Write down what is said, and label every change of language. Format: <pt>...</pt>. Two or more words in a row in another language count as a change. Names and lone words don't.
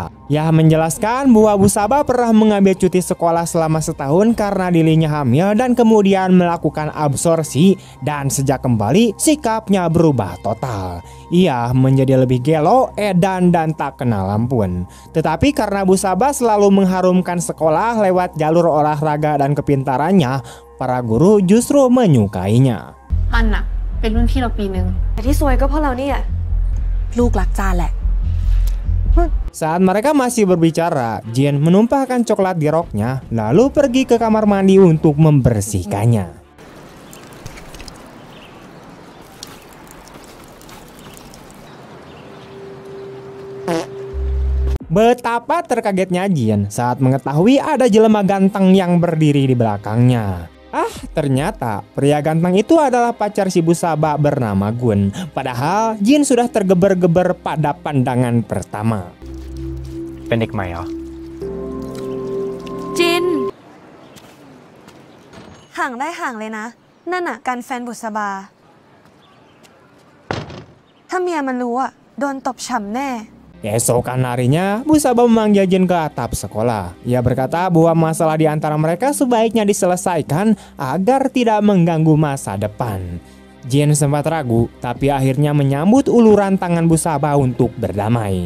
<id>Ia menjelaskan bahwa Busaba pernah mengambil cuti sekolah selama setahun karena dirinya hamil dan kemudian melakukan absorpsi, dan sejak kembali sikapnya berubah total. Ia menjadi lebih gelo, edan, dan tak kenal ampun. Tetapi karena Busaba selalu mengharumkan sekolah lewat jalur olahraga dan kepintarannya, para guru justru menyukainya.</id> <th>มันน่ะเป็นรุ่นพี่เราปีนึง แต่ที่ซวยก็เพราะเราเนี่ย ลูกรักจานแหละ</th> <id>Saat mereka masih berbicara, Jin menumpahkan coklat di roknya, lalu pergi ke kamar mandi untuk membersihkannya. Betapa terkagetnya Jin saat mengetahui ada jelema ganteng yang berdiri di belakangnya. Ternyata pria ganteng itu adalah pacar si Busaba bernama Gun. Padahal Jin sudah tergeber-geber pada pandangan pertama.</id> <th>เป็นเด็กใหม่เหรอ จิน ห่างได้ห่างเลยนะ นั่นน่ะการแฟนบุษบา ถ้าเมียมันรู้อ่ะ โดนตบฉ่ำแน่</th> <id>Keesokan harinya, Busaba memanggil Jin ke atap sekolah. Ia berkata bahwa masalah di antara mereka sebaiknya diselesaikan agar tidak mengganggu masa depan. Jin sempat ragu, tapi akhirnya menyambut uluran tangan Busaba untuk berdamai.</id>